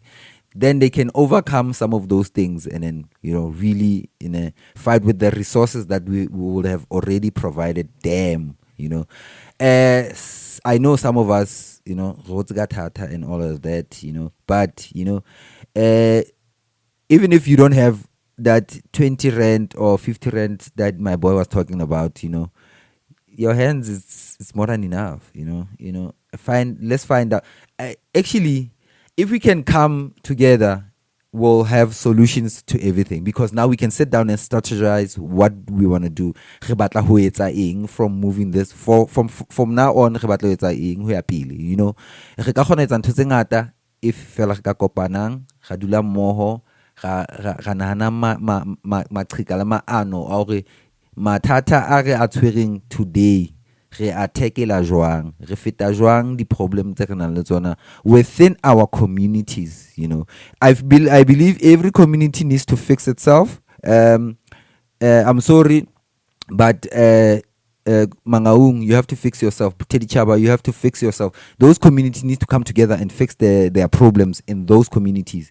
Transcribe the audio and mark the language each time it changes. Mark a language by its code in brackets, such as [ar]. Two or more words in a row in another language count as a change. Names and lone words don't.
[en] Then they can overcome some of those things and then, really fight with the resources that we would have already provided them, I know some of us, Rotsgatata and all of that, but, even if you don't have that 20 rand or 50 rand that my boy was talking about, your hands it's more than enough, let's find out. Actually, if we can come together, we'll have solutions to everything, because now we can sit down and strategize what we want to do. [st] Re batla ho etsa eng [en] from moving this from now on. [st] Re batla ho etsa eng ho ya pele, re ka kgona etsa ntho tse ngata if fela re ka kopanang, ga dula mmoho, ga nahana maqheka le maano a hore mathata a re a tshwereng today re a tackle jwang, re feta jwang di problem tse re nang le tsona [en] within our communities. I believe every community needs to fix itself. I'm sorry, but Mangaung, you have to fix yourself. Teddy Chaba, you have to fix yourself. Those communities need to come together and fix their problems in those communities.